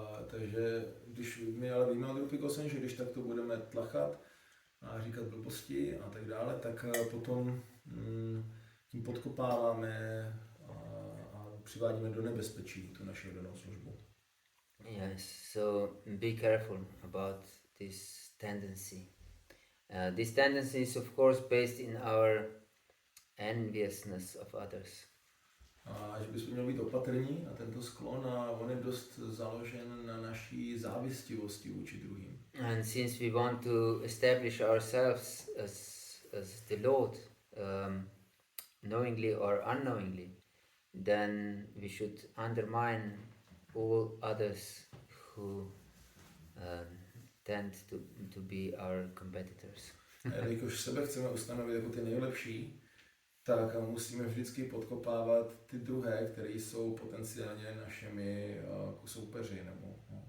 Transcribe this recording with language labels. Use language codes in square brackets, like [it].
[cs] Takže když my ale víme od Rupy Goswami, že když takto budeme tlachat a říkat blbosti a tak dále, tak potom tím podkopáváme a přivádíme do nebezpečí tu naši oddanou službu. [en] Yes, so be careful about this tendency. This tendency is of course based in our enviousness of others. [cs] A že bychom měli být opatrní na tento sklon a on je dost založen na naší závistivosti vůči druhým. [en] And since we want to establish ourselves as the Lord, knowingly or unknowingly, then we should undermine all others who tend to be our competitors. [cs] A jelikož sebe chceme ustanovit jako ty nejlepší, tak musíme vždycky podkopávat ty druhé, které jsou potenciálně našimi soupeři nebo